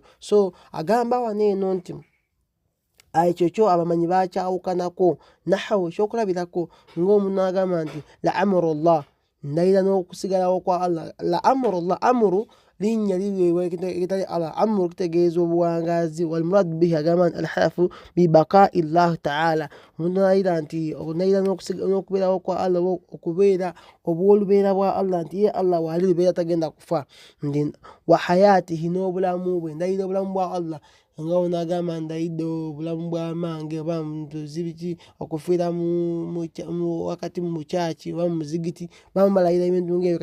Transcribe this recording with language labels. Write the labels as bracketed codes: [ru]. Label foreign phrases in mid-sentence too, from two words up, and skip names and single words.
[lg] So agamba wano eno nti ekyo kyo abamanyi bakyawukanako. Nahawu ekyokulabirako, ng'omuntu agamba nti [ar] لعمر الله, [lg] ndayira n'okusigalawo kwa Allah. [ar] لعمر الله, [lg] amuru linnya liweebwa ekitali Allah. Amuru kitegeeza obuwangaazi. [ar] والمراد به [lg] agamba nti [ar] الحلف ببقاء الله تعالى, [lg] omuntu nalayira nti onayira n'okubeerawo kwa Allah, okubeera obw'olubeera bwa Allah, nti ye Allah waali lubeera tagenda kufa. [ar] وحياته, [lg] n'obulamu bwe, ndayira obulamu bwa Allah. Nga ono agamba ndayidde obulamu bwa mange oba muzibiti, okufiira wakati mu kyaki oba mu muzigiti, bamu balayira ebintu ng'ebyo.